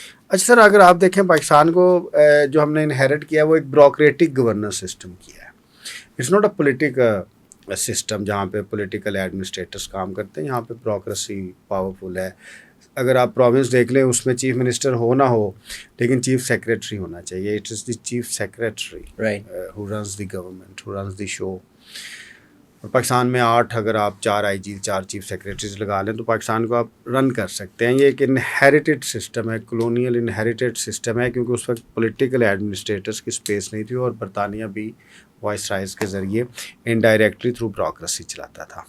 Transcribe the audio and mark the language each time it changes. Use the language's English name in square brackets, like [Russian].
[Urdu] اچھا سر، اگر آپ دیکھیں پاکستان کو جو ہم نے انہیرٹ کیا وہ ایک بیوروکریٹک گورننس سسٹم کیا ہے. [English] it's not a political system [Urdu] جہاں پہ پولیٹیکل ایڈمنسٹریٹرس کام کرتے ہیں. یہاں پہ بیوروکریسی پاورفل ہے. اگر آپ پروونس دیکھ لیں اس میں چیف منسٹر ہو نہ ہو لیکن چیف سیکریٹری ہونا چاہیے. [English] It is the chief secretary who runs the government, who runs the show. [Urdu] اور پاکستان میں 8 اگر آپ 4 IG 4 چیف سیکریٹریز لگا لیں تو پاکستان کو آپ رن کر سکتے ہیں. یہ ایک انہیریٹڈ سسٹم ہے، کلونیل انہیریٹڈ سسٹم ہے، کیونکہ اس وقت پولیٹیکل ایڈمنسٹریٹرس کی اسپیس نہیں تھی اور برطانیہ بھی وائس رائز کے ذریعے انڈائریکٹلی تھرو بیوروکریسی چلاتا تھا.